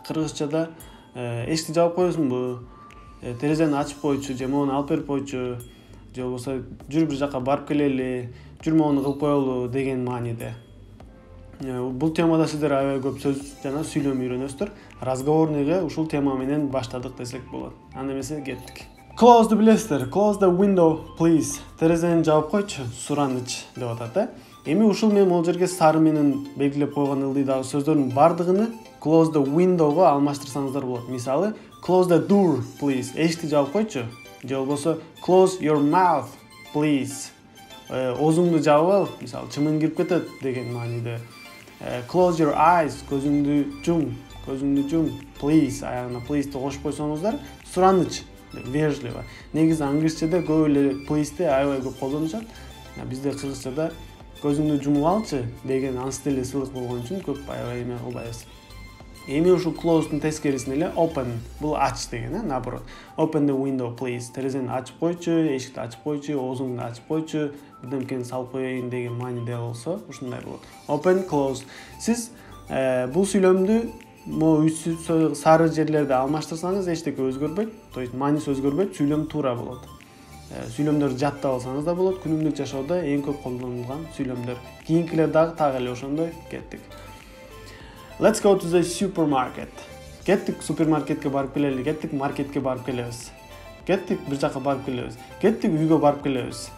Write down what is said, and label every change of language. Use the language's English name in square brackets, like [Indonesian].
[Kyrgyz] Кыргызчада эшикти жаап коесуңбу, терезени ачып койчу, же моуну алып берип койчу, же болбосо жүр бир жака барып келели, жүр моуну кылып коелу деген мааниде. Бул темада сиздер аябай көп сөз жана сүйлөм үйрөнөсүздөр. Разговорныйга ушул тема менен баштадык десек болот. Анда эмесе кеттик. [English] Close the [Kyrgyz] билесиздер. [English] Close the window, please. [Kyrgyz] Терезени жаап койчу, сураныч деп атат. Эми ушул мен могул жерге сары менен белгилеп койгон ылдыйдагы сөздөрдүн бардыгын [English] close the window'га [Kyrgyz] алмаштырсаңыздар болот. [English] Мисалы, close the door, please. [Kyrgyz] Эшикти жаап койчу. [English] Же болбосо close your mouth, please. [Kyrgyz] Оозуңду жаап ал, мисалы, чымын кирип кетет деген мааниде. [English] Close your eyes, [Kyrgyz] көзүңдү жум, please, аягына please кошуп койсоңуздар, сураныч, [Russian] вежливо. [Kyrgyz] Негизи англисчеде көп эле please аябай көп колдонушат. Бизде кыргызчада көзүңдү жумуп алчы деген ансы деле сылык болгон үчүн көп аябай эме кылбайбыз. Эми ушул close'дун тескерисине эле open, бул ач деген, [Russian] наоборот. [English] Open the window, please. [Kyrgyz] Терезени ачып койчу, эшикти ачып койчу, оозуңду ачып койчу, бирдемкени салып коеюн деген мааниде болсо, ушундай болот. [English] Open, close. [Kyrgyz] Сиз бул сүйлөмдү могу сары жерлерде алмаштырсаңыз эчтеке өзгөрбөйт, [Russian] то есть [Kyrgyz] мааниси өзгөрбөйт, сүйлөм туура болот. Сүйлөмдөрдү жаттап алсаңыз да болот, күнүмдүк жашоодо эң көп колдонулган сүйлөмдөр. Кийинкилер дагы так эле ошондой. Кеттик. [English] Let's go to the supermarket. [Kyrgyz] Кеттик супермаркетке барып келели, кеттик маркетке барып келебиз. Кеттик бир жака барып келебиз. Кеттик үйгө барып келебиз.